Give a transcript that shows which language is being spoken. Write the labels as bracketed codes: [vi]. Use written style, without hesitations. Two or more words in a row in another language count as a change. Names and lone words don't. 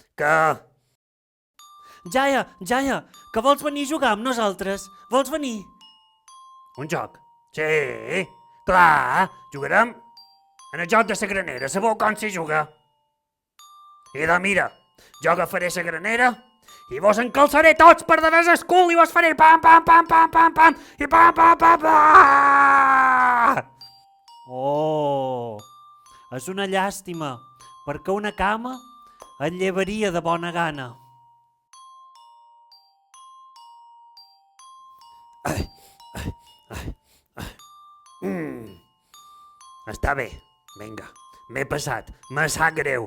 [ca] Jaya, que vols venir a jugar amb nosaltres? Vols venir? Un joc? Sí, clar, jugarem en el joc de la granera. Sabeu com s'hi juga? I de mira, jo agafaré la granera i vos encalçaré tots per davant el cul i vos faré pam, pam, pam, pam, pam, pam, i pam, pam, pam, pam. Oh, és una llàstima, perquè una cama et llevaria de bona gana. Està bé, vinga, m'he passat, me sap greu.